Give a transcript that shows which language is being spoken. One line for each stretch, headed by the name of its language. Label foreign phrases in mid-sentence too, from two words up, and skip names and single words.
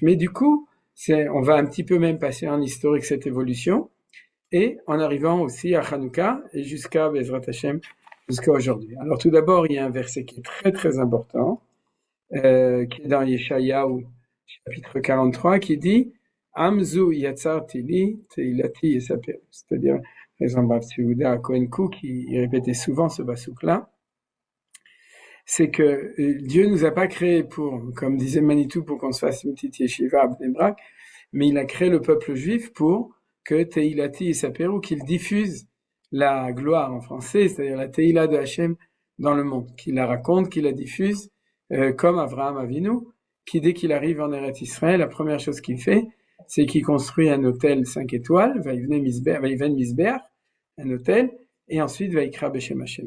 French: Mais du coup, on va un petit peu même passer en historique cette évolution, et en arrivant aussi à Hanouka, et jusqu'à
Hebrew: Bezrat Hashem,
French: jusqu'à aujourd'hui. Alors tout d'abord, il y a un verset qui est très très important, qui est dans Yeshayahu, chapitre 43, qui dit
Hebrew: Amzu yatzarti li teilati yesaper.
French: C'est-à-dire, par exemple, Rav Tzvi à Cohen Cook, qui répétait souvent ce basouk-là, c'est que Dieu nous a pas créé pour, comme disait Manitou, pour qu'on se fasse une petite yeshiva à Bnei Brak, mais il a créé le peuple juif pour que
Hebrew: teilati yesaper,
French: ou qu'il diffuse la gloire en français, c'est-à-dire la Teila de Hachem dans le monde, qu'il la raconte, qu'il la diffuse, comme Avraham Avinu, qui dès qu'il arrive en Eretz Israël, la première chose qu'il fait, c'est qu'il construit un hôtel 5 étoiles,
Hebrew: Vaïven Misbeach,
French: un hôtel, et ensuite
Hebrew: Vaïkra Beshem Hachem.